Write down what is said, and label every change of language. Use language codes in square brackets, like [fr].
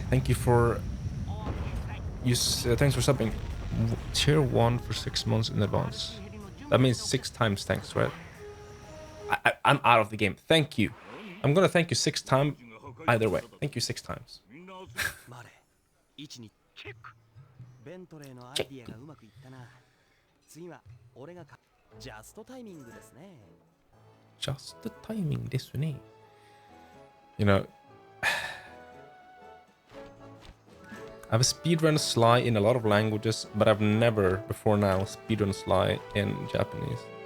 [en] Thank you for thanks for subbing. Tier 1 for 6 months in advance. That means 6 times thanks, right? I'm out of the game. Thank you. I'm gonna thank you 6 times either way. Thank you 6 times. [ja] マーレー。1にチェック。ベントレーのアイディアがうまくいったな。次は俺がジャストタイミングですね。 [en] Just the timing this one. You know, I've speedrun Sly in a lot of languages, but I've never before now speedrun Sly in Japanese.